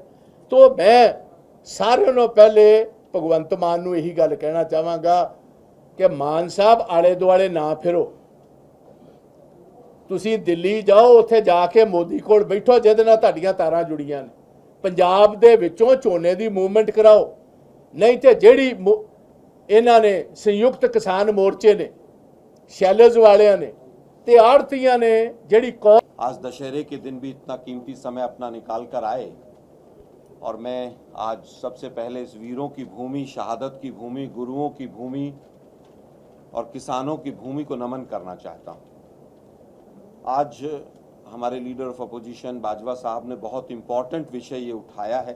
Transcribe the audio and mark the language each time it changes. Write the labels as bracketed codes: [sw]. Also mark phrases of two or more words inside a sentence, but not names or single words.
[pa] ਤੋ ਮੈਂ ਸਾਰਿਆਂ ਨੂੰ ਪਹਿਲੇ ਭਗਵੰਤ ਮਾਨ ਨੂੰ ਇਹੀ ਗੱਲ ਕਹਿਣਾ ਚਾਹਾਂਗਾ ਕਿ ਮਾਨ ਸਾਹਿਬ ਆਲੇ ਦੁਆਲੇ ਨਾ ਫਿਰੋ, ਤੁਸੀਂ ਦਿੱਲੀ ਜਾਓ, ਉੱਥੇ ਜਾ ਕੇ ਮੋਦੀ ਕੋਲ ਬੈਠੋ ਜਿਹਦੇ ਨਾਲ ਤੁਹਾਡੀਆਂ ਤਾਰਾਂ ਜੁੜੀਆਂ ਨੇ, ਪੰਜਾਬ ਦੇ ਵਿੱਚੋਂ ਝੋਨੇ ਦੀ ਮੂਵਮੈਂਟ ਕਰਾਓ। ਨਹੀਂ ਤੇ ਜਿਹੜੀ ਇਹਨਾਂ ਨੇ ਸੰਯੁਕਤ ਕਿਸਾਨ ਮੋਰਚੇ ਨੇ, ਸ਼ੈਲਰਜ਼ ਵਾਲੇ ਨੇ ਤੇ ਆੜ੍ਹਤੀਆਂ ਨੇ ਜਿਹੜੀ [hi] आज दशहरे के दिन भी इतना कीमती समय अपना निकाल कर आए, और मैं आज सबसे पहले इस वीरों की भूमि, शहादत की भूमि, गुरुओं की भूमि और किसानों की भूमि को नमन करना चाहता हूं। आज हमारे [en] leader of opposition [hi] बाजवा साहब ने बहुत इम्पोर्टेंट विषय ये उठाया है।